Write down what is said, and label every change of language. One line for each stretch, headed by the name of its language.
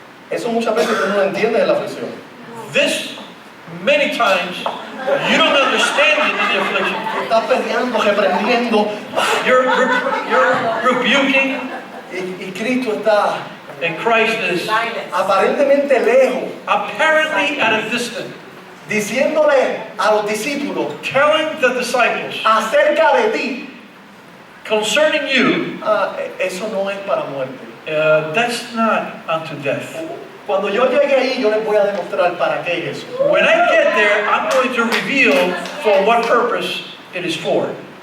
Spanish: Eso muchas veces uno no entiende de la aflicción.
English: This, many times, you don't understand it in the affliction.
Spanish: Estás peleando, reprendiendo,
English: You're rebuking,
Spanish: y Cristo está
English: and Christ is
Spanish: aparentemente lejos,
English: apparently at a distance,
Spanish: diciéndole a los discípulos
English: telling the disciples
Spanish: acerca de ti,
English: concerning you,
Spanish: eso no es para muerte.
English: that's not unto death.
Spanish: Cuando yo llegue ahí, yo les voy a demostrar para qué es eso.
English: When I get there, I'm going to reveal for what purpose it is for.